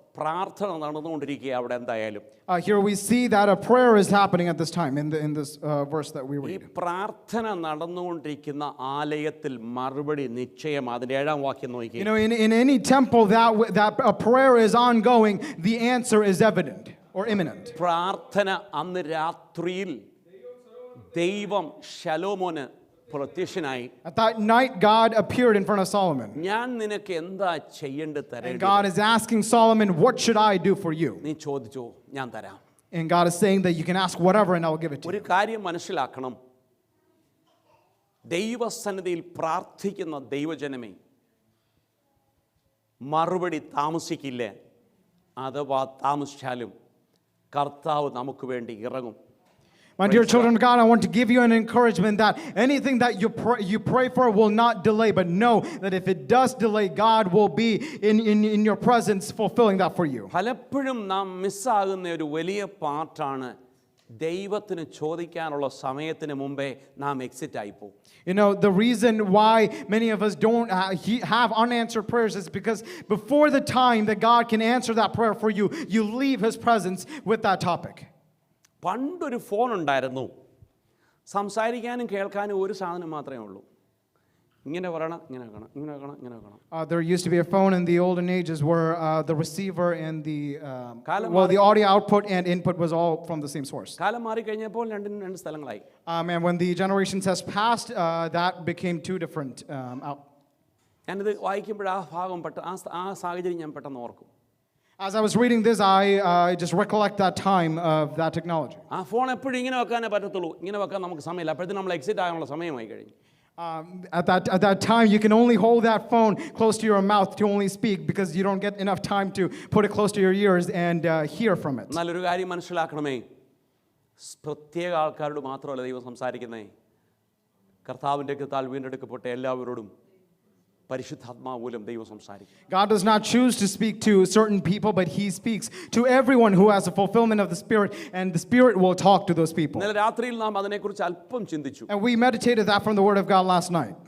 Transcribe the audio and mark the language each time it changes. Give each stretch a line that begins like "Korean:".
Malayalam: പ്രാർത്ഥന നടന്നുകൊണ്ടിരിക്കുക അവിടെ എന്തായാലും.
English: Here we see that a prayer is happening at this time in this verse that we
Malayalam: ഈ
English: read.
Malayalam: പ്രാർത്ഥന നടന്നുകൊണ്ടിരിക്കുന്ന ആലയത്തിൽ മറുപടി നിശ്ചയം. അതിൻ്റെ 7-ാം വാക്യം നോക്കി.
English: You know, in any temple that a prayer is ongoing, the answer is evident or imminent.
Malayalam: പ്രാർത്ഥന അന്ന് രാത്രിയിൽ ദൈവം ശലോമോന് പ്രത്യക്ഷനായി.
English: At that night, God appeared in front of Solomon.
Malayalam: ഞാൻ നിനക്ക് എന്താ ചെയ്യേണ്ടത്
English: And
Malayalam: തരേണ്ടത്?
English: God is asking Solomon, what should I do for you?
Malayalam: നീ ചോദിച്ചോ, ഞാൻ തരാം.
English: And God is saying that you can ask whatever and I will give it to
Malayalam: ഒരു
English: you.
Malayalam: കാര്യം മനസ്സിലാക്കണം. ദൈവസന്നിധിയിൽ പ്രാർത്ഥിക്കുന്ന ദൈവജനമേ, മറുപടി താമസിക്കില്ല. അഥവാ താമസിച്ചാലും കർത്താവ് നമുക്ക് വേണ്ടി ഇറങ്ങും.
English: My dear children of God, I want to give you an encouragement that anything that you pray for will not delay, but know that if it does delay, God will be in your presence fulfilling that for you.
Malayalam: പലപ്പോഴും നാം മിസ്സാകുന്ന ഒരു വലിയ പാർട്ടാണ് ദൈവത്തിന് ചോദിക്കാനുള്ള സമയത്തിന് മുമ്പേ നാം exit ആയിപ്പോകും.
English: You know, the reason why many of us don't have unanswered prayers is because before the time that God can answer that prayer for you, you leave His presence with that topic.
Malayalam: പണ്ടൊരു phone ഉണ്ടായിരുന്നു. സംസാരിക്കാനും കേൾക്കാനും ഒരു സാധനം മാത്രമേ ഉള്ളൂ. ഇങ്ങനെ പറയണം, ഇങ്ങനെ വെക്കണം, ഇങ്ങനെ വെക്കണം, ഇങ്ങനെ വെക്കണം.
English: There used to be a phone in the olden ages where the receiver and the the audio output and input was all from the same source.
Malayalam: കാലം മാറിക്കഴിഞ്ഞപ്പോൾ രണ്ട് സ്ഥലങ്ങളായി.
English: And when the generations has passed, that became two different
Malayalam: ഞാനിത് വായിക്കുമ്പോൾ ആ ഭാഗം ആ സാഹചര്യം ഞാൻ പെട്ടെന്ന് ഓർക്കും.
English: As I was reading this, I just recollect that time of that technology.
Malayalam: ആ ഫോൺ എപ്പോഴും ഇങ്ങനെ വെക്കാനേ പറ്റത്തുള്ളൂ. ഇങ്ങനെ വെക്കാൻ നമുക്ക് സമയമില്ല. അപ്പോഴത്തേക്കും നമ്മൾ എക്സിറ്റ് ആകാനുള്ള സമയമായി കഴിഞ്ഞു.
English: At that time, you can only hold that phone close to your mouth to only speak because you don't get enough time to put it close to your ears and hear from it.
Malayalam: നല്ലൊരു കാര്യം മനസ്സിലാക്കണമേ, പ്രത്യേക ആൾക്കാരോട് മാത്രമല്ല ദൈവം സംസാരിക്കുന്നേ. കർത്താവിൻ്റെ കൃപയാൽ വീണ്ടെടുക്കപ്പെട്ട എല്ലാവരോടും പരിശുദ്ധാത്മാവ് മൂലം ദൈവം സംസാരിക്കും.
English: God does not choose to speak to certain people, but He speaks to everyone who has a fulfillment of the Spirit, and the Spirit will talk to those people.
Malayalam: ഇന്നലെ രാത്രിയിൽ നാം അതിനെക്കുറിച്ച് അല്പം ചിന്തിച്ചു.
English: And we meditated that from the Word of God last night.